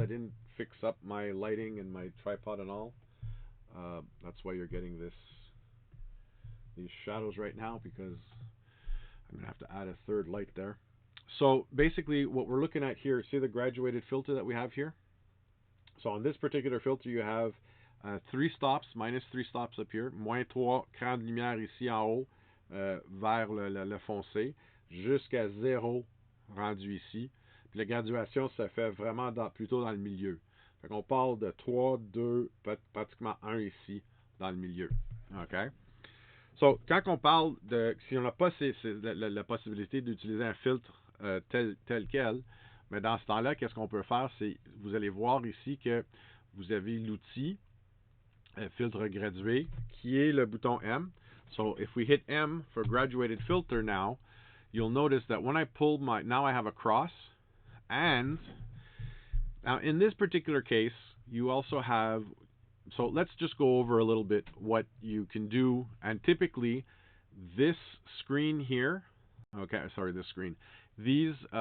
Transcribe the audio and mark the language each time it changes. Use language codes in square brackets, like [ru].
[en] I didn't fix up my lighting and my tripod and all. That's why you're getting these shadows right now, because I'm going to have to add a third light there. So basically what we're looking at here, see the graduated filter that we have here? So on this particular filter, you have 3 stops, minus 3 stops up here, [fr] moins 3 crans de lumière ici en haut, vers le foncé, jusqu'à 0 rendu ici. Puis la graduation, ça fait vraiment plutôt dans le milieu. Fait qu'on parle de 3, 2, pratiquement 1 ici, dans le milieu. OK? So, quand on parle de... Si on n'a pas la possibilité d'utiliser un filtre tel quel, mais dans ce temps-là, qu'est-ce qu'on peut faire? C'est, vous allez voir ici que vous avez l'outil filtre gradué, qui est le bouton M. [en] So, if we hit M for Graduated Filter now, you'll notice that when I pull now I have a cross, and now in this particular case, you also have, so let's just go over a little bit what you can do, and typically this screen here, okay, sorry, this screen, these